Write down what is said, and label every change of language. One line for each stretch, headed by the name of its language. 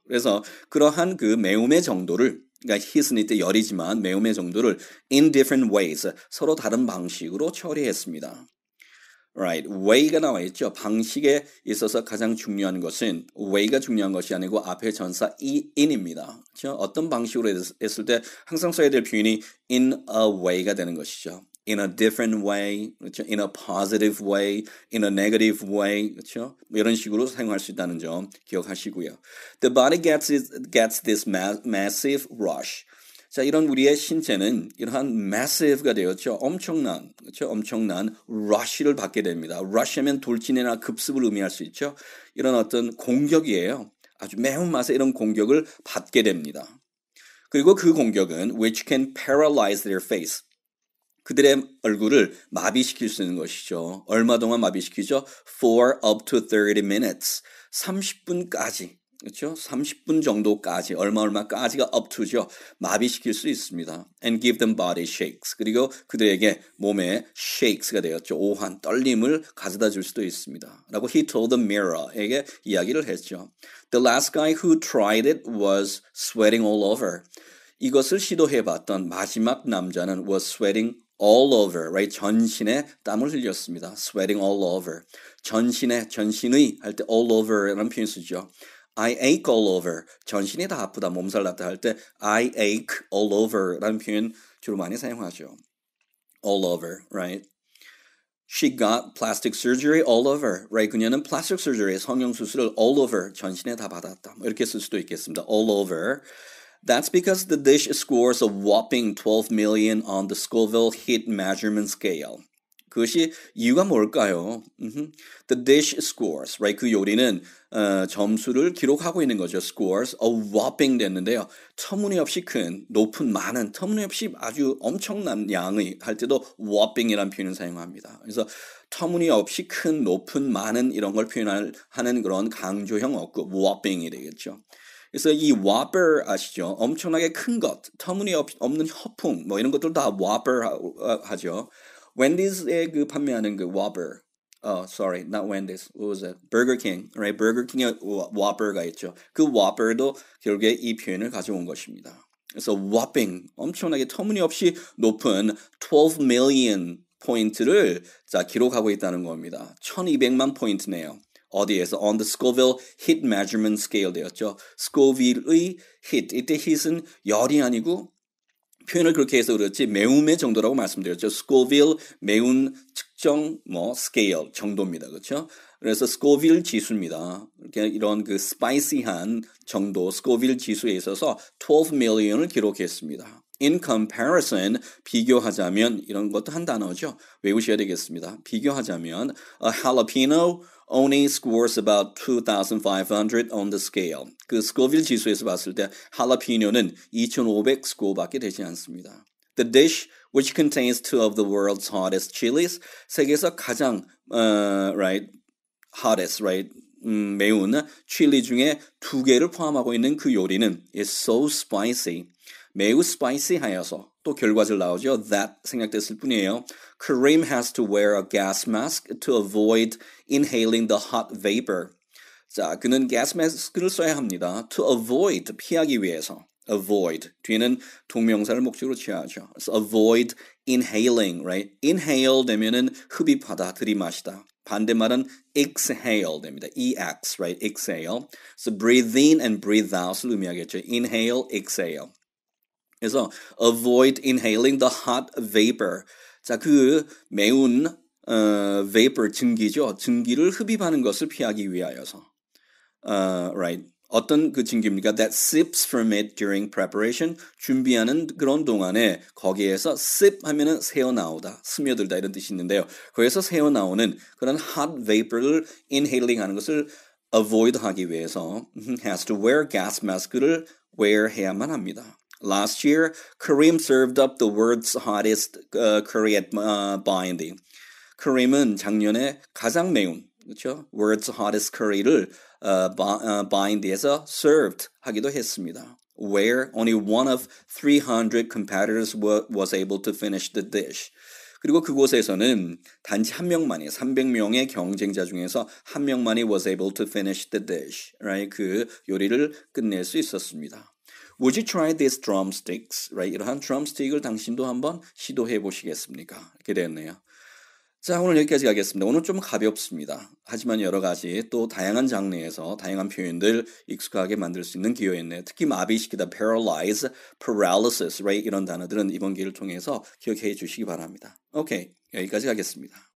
Korean: 그래서 그러한 그 매움의 정도를, 그러니까 heat은 이때 열이지만 매움의 정도를
English: in different ways,
Korean: 서로 다른 방식으로 처리했습니다. Right, way가 나와 있죠. 방식에 있어서 가장 중요한 것은 way가 중요한 것이 아니고 앞에 전사 in입니다. 그렇죠? 어떤 방식으로 했을 때 항상 써야 될 표현이
English: in a way
Korean: 가 되는 것이죠.
English: In a different way,
Korean: 그렇죠?
English: In a positive way, in a negative way, 그렇죠?
Korean: 이런 식으로 사용할 수 있다는 점 기억하시고요.
English: The body gets this massive rush.
Korean: 자, 이런 우리의 신체는 이러한 massive가 되었죠. 엄청난 rush를 받게 됩니다. rush 하면 돌진이나 급습을 의미할 수 있죠. 이런 어떤 공격이에요. 아주 매운맛의 이런 공격을 받게 됩니다. 그리고 그 공격은
English: which can paralyze their face.
Korean: 그들의 얼굴을 마비시킬 수 있는 것이죠. 얼마 동안 마비시키죠?
English: For up to 30 minutes.
Korean: 30분까지. 그렇죠? 30분 정도까지, 얼마까지가 up to죠. 마비시킬 수 있습니다.
English: And give them body shakes.
Korean: 그리고 그들에게 몸에 shakes가 되었죠. 오한, 떨림을 가져다 줄 수도 있습니다.
English: 라고 he told the mirror에게
Korean: 이야기를 했죠.
English: The last guy who tried it was sweating all over.
Korean: 이것을 시도해봤던 마지막 남자는
English: was sweating all over, right?
Korean: 전신에 땀을 흘렸습니다.
English: sweating all over.
Korean: 전신의 할 때 all over라는 표현 쓰죠.
English: I ache all over.
Korean: 전신이 다 아프다, 몸살 났다 할 때
English: I ache all over
Korean: 라는 표현 주로 많이 사용하죠.
English: all over, right? She got plastic surgery all over, right?
Korean: 그녀는 plastic surgery, 성형수술을 all over, 전신에 다 받았다. 이렇게 쓸 수도 있겠습니다.
English: all over. That's because the dish scores a whopping 12 million on the Scoville heat measurement scale.
Korean: 그것이 이유가 뭘까요?
English: The dish scores, right?
Korean: 그 요리는 점수를 기록하고 있는 거죠.
English: scores, a whopping
Korean: 됐는데요. 터무니없이 큰, 높은, 많은, 터무니없이 아주 엄청난 양의 할 때도 whopping이라는 표현을 사용합니다. 그래서 터무니없이 큰, 높은, 많은 이런 걸 표현하는 그런 강조형 어구, whopping이 되겠죠. 그래서 이 whopper 아시죠? 엄청나게 큰 것, 터무니없는 허풍, 뭐 이런 것들 다 whopper 하죠. 웬디스에 그 판매하는 그
English: whopper, sorry, not Wendy's, what was it? Burger King, right?
Korean: Burger King에 whopper가 있죠. 그 whopper도 결국에 이 표현을 가져온 것입니다. 그래서 whopping, 엄청나게 터무니없이 높은 12 million 포인트를 자 기록하고 있다는 겁니다. 1200만 포인트네요. 어디에서?
English: On the Scoville heat measurement scale 되었죠.
Korean: Scoville의 heat, 이때 heat은 열이 아니고 표현을 그렇게 해서 그렇지 매움의 정도라고 말씀드렸죠. Scoville 매운 측정 scale 정도입니다. 그렇죠? 그래서 Scoville 지수입니다. 이렇게 이런 그 스파이시한 정도 Scoville 지수에 있어서 12 million을 기록했습니다.
English: In comparison,
Korean: 비교하자면 이런 것도 한 단어죠. 외우셔야 되겠습니다. 비교하자면
English: a jalapeno only scores about 2,500 on the scale.
Korean: 그 스코빌 지수에서 봤을 때 할라피뇨는 2,500 스코어밖에 되지 않습니다.
English: The dish, which contains two of the world's hottest chilies,
Korean: 세계에서 가장
English: right, hottest, right,
Korean: 매운 칠리 중에 두 개를 포함하고 있는 그 요리는
English: is so spicy.
Korean: 매우 스파이시하여서 또 결과질 나오죠. That 생략됐을 뿐이에요.
English: Kareem has to wear a gas mask to avoid inhaling the hot vapor.
Korean: 자, 그는 gas mask를 써야 합니다.
English: To avoid,
Korean: 피하기 위해서. Avoid, 뒤에는 동명사를 목적으로 취하죠.
English: So avoid inhaling, right?
Korean: Inhale 되면은 흡입하다, 들이마시다. 반대말은 exhale 됩니다.
English: EX, right? Exhale. So breathe in and breathe out을
Korean: 의미하겠죠.
English: Inhale, exhale.
Korean: 그래서
English: avoid inhaling the hot vapor.
Korean: 자, 그 매운 vapor 증기죠. 증기를 흡입하는 것을 피하기 위하여서. Right. 어떤 그 증기입니까?
English: That sips from it during preparation.
Korean: 준비하는 그런 동안에 거기에서 sip 하면은 새어나오다, 스며들다 이런 뜻이 있는데요. 거기에서 새어나오는 그런 hot vapor를 inhaling 하는 것을 avoid 하기 위해서
English: has to wear gas mask
Korean: 를 wear 해야만 합니다.
English: Last year, Kareem served up the world's hottest curry at Binding.
Korean: Kareem은 작년에 가장 매운, 그렇죠? World's hottest curry를 Bind에서 served 하기도 했습니다.
English: Where only one of 300 competitors was able to finish the dish.
Korean: 그리고 그곳에서는 단지 한 명만이 300명의 경쟁자 중에서 한 명만이
English: was able to finish the dish. Right?
Korean: 그 요리를 끝낼 수 있었습니다.
English: Would you try these drumsticks? Right?
Korean: 이러한 drumstick을 당신도 한번 시도해 보시겠습니까? 이렇게 되었네요. 자, 오늘 여기까지 가겠습니다. 오늘 좀 가볍습니다. 하지만 여러 가지 또 다양한 장르에서 다양한 표현들 익숙하게 만들 수 있는 기회였네요. 특히 마비시키다, paralyze, paralysis, right? 이런 단어들은 이번 기회를 통해서 기억해 주시기 바랍니다. 오케이, 여기까지 가겠습니다.